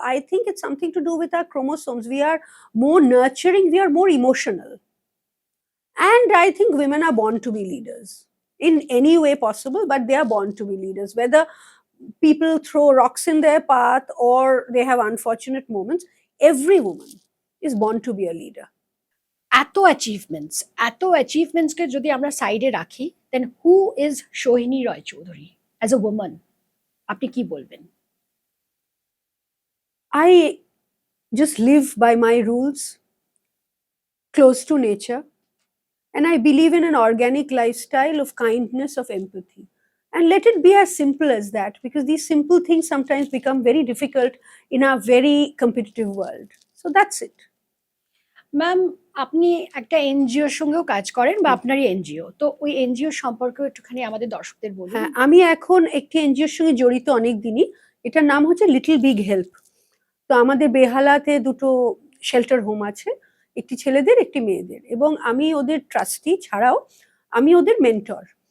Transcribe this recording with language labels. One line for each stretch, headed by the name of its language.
English: I think it's something to do with our chromosomes. We are more nurturing, we are more emotional, and I think women are born to be leaders in any way possible, but they are born to be leaders. Whether people throw rocks in their path or they have unfortunate moments, every woman is born to be a leader.
Bangla: এত অ্যাচিভমেন্টসকে যদি আমরা সাইডে রাখি,
English: Then who is Sohini Roychowdhury as a woman?
Bangla: আপনি কি বলবেন?
English: I just live by my rules, close to nature. And I believe in an organic lifestyle of kindness, of empathy. And let it be as simple as that, because these simple things sometimes become very difficult in our very competitive world. So that's it.
Bangla: Ma'am, আপনি একটা এনজিওর সঙ্গেও কাজ করেন বা আপনারই NGO, তো ওই এনজিও সম্পর্কে একটুখানি আমাদের দর্শকদের বলুন। হ্যাঁ, আমি এখন একটি এনজিওর সঙ্গে জড়িত অনেক দিনই। এটার নাম হচ্ছে লিটল বিগ হেল্প। তো আমাদের বেহালাতে দুটো শেল্টার হোম আছে, একটি ছেলেদের একটি মেয়েদের, এবং আমি ওদের ট্রাস্টি ছাড়াও আমি ওদের মেন্টর।